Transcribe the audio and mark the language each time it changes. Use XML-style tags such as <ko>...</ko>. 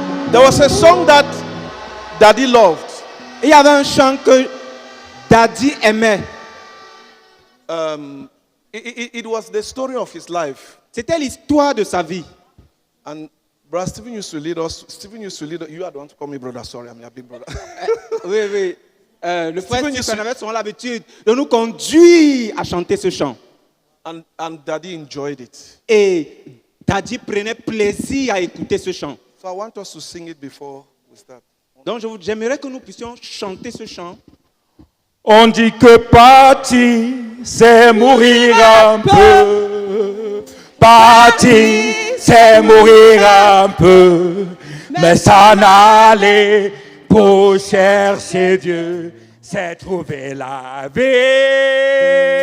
<en>there was a song that Daddy loved.</en> <fr>Il y avait un chant que Daddy aimait.</fr> <en>It was the story of his life.</en> <fr>C'était l'histoire de sa vie.</fr> <en>And Brother Stephen used to lead us. Stephen used to lead us. You are the one to call me brother. Sorry, I'm your big brother.</en> <fr>Oui, oui. Le frère Stephen Stephen avait souvent l'habitude de nous conduire à chanter ce chant.</fr> <en>and Daddy enjoyed it.</en> <fr>Et Daddy prenait plaisir à écouter ce chant.</fr> <en>So I want us to sing it before we start.</en> <fr>Donc j'aimerais que nous puissions chanter ce chant. On dit que partir, c'est mourir un peu. Partir, c'est mourir un peu. Mais s'en aller pour chercher Dieu, c'est trouver la vie.</fr>